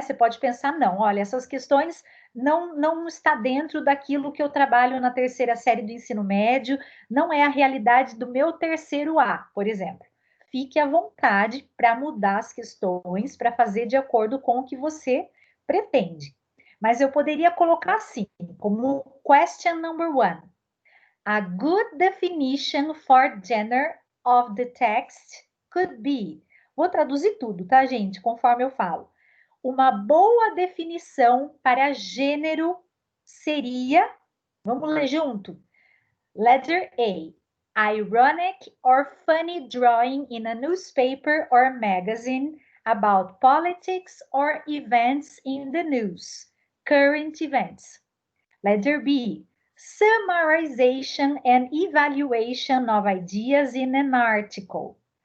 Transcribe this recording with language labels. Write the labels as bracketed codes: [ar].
[pt] Você pode pensar, não, olha, essas questões não está dentro daquilo que eu trabalho na terceira série do ensino médio, não é a realidade do meu terceiro A, por exemplo. Fique à vontade para mudar as questões, para fazer de acordo com o que você pretende. Mas eu poderia colocar assim, como question number 1. [en] A good definition for gender of the text could be. [pt] Vou traduzir tudo, tá, gente? Conforme eu falo. Uma boa definição para gênero seria, vamos ler junto. [en] Letter A. Ironic or funny drawing in a newspaper or magazine about politics or events in the news. Current events. Letter B. Summarization and evaluation of ideas in an article.